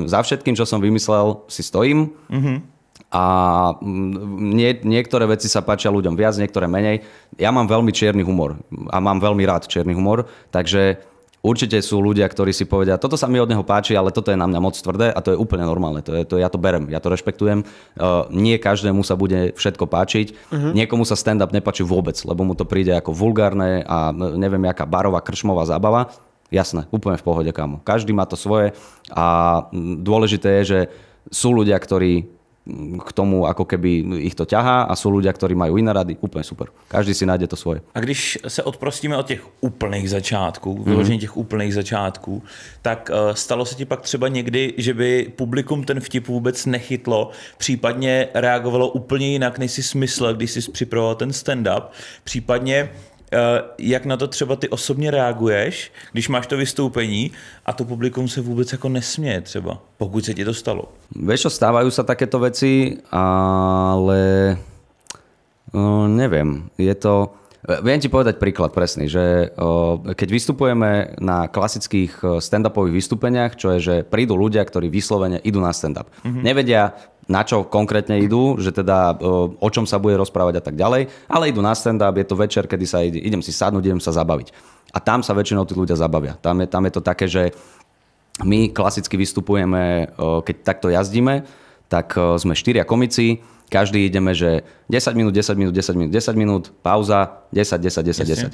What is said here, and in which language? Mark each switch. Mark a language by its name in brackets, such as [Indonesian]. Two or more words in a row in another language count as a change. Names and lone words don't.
[Slovak] Za všetkým, čo som vymyslel, si stojím a niektoré veci sa páčia ľuďom viac, niektoré menej. Ja mám veľmi čierny humor a mám veľmi rád čierny humor, takže určite sú ľudia, ktorí si povedia, toto sa mi od neho páči, ale toto je na mňa moc tvrdé a to je úplne normálne. Ja to berem, ja to rešpektujem. Nie každému sa bude všetko páčiť. Niekomu sa stand-up nepáči vôbec, lebo mu to príde ako vulgárne a neviem, jaká barová krčmová zábava. Jasné, úplne v pohode, kámo. Každý má to svoje a dôležité je, že sú ľudia, ktorí k tomu ako keby ich to ťahá a sú ľudia, ktorí majú iné rady, úplne super. Každý si nájde to svoje. [Czech] A když se odprostíme od těch úplných začátků, vyložení těch úplných začátků, tak stalo se ti pak třeba někdy, že by publikum ten vtip vůbec nechytlo, případně reagovalo úplně jinak, než si smyslel, když jsi připravoval ten stand-up, případně jak na to třeba ty osobně reaguješ, když máš to vystoupení a to publikum se vůbec jako nesměje třeba, pokud se ti to stalo? [Slovak] Vieš čo, stávajú sa takéto veci, ale neviem, je to... Viem ti povedať príklad presný, že keď vystupujeme na klasických stand-upových vystúpeniach, čo je, že prídu ľudia, ktorí vyslovene idú na stand-up. Nevedia, na čo konkrétne idú, že teda o čom sa bude rozprávať a tak ďalej, ale idú na stand-up, je to večer, kedy sa idem si sadnúť, idem sa zabaviť. A tam sa väčšinou tí ľudia zabavia. Tam je to také, že my klasicky vystupujeme, keď takto jazdíme, tak sme 4 komici, každý ideme, že 10 minút, 10 minút, 10 minút, 10 minút, pauza, 10, 10, 10, 10.